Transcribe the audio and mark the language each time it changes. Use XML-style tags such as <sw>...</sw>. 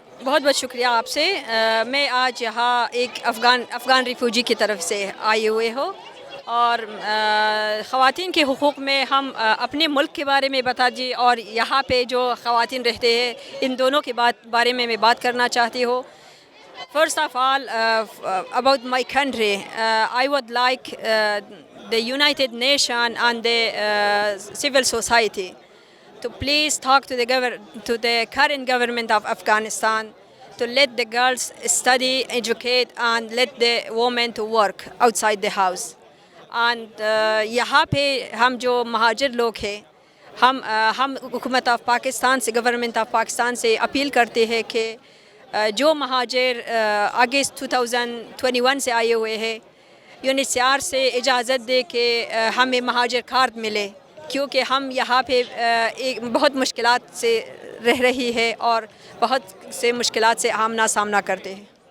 <ur>بہت بہت شکریہ آپ سے. میں آج یہاں ایک افغان ریفیوجی کی طرف سے آئے ہوئے ہوں, اور خواتین کے حقوق میں ہم اپنے ملک کے بارے میں بتا دیجیے اور یہاں پہ جو خواتین رہتے ہیں ان دونوں کے بارے میں بات کرنا چاہتی ہوں.</ur> <en>First of all, about my country, I would like the United Nations and the civil society to please talk to the current government of Afghanistan to let the girls study, educate, and let the women to work outside the house.</en> <ur>And یہاں پہ ہم جو مہاجر لوگ ہیں ہم حکومت of Pakistan سے گورنمنٹ آف پاکستان سے اپیل کرتے ہیں کہ جو مہاجر اگست 2021 سے آئے ہوئے ہیں UNHCR سے اجازت دے کہ ہمیں مہاجر کارڈ ملے کیونکہ ہم یہاں پہ بہت مشکلات سے رہ رہی ہے اور بہت سے مشکلات سے آمنا سامنا کرتے ہیں.</ur>